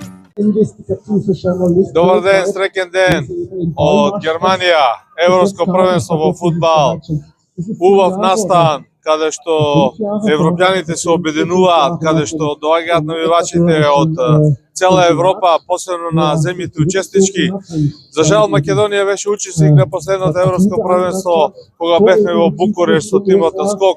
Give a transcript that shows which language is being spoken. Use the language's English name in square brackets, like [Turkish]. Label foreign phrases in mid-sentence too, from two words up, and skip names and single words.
[Macedonian] Dobar den, srećan den od Germanija, Evropsko prvenstvo во фудбал. Убав настан, каде што европјаните се обединуваат, каде што доаѓаат навивачите од цела Европа, посебно на земјите учеснички. За жал, Македонија беше учесник на последното Европско првенство, кога бевме во Букурешт со тимот на Скок.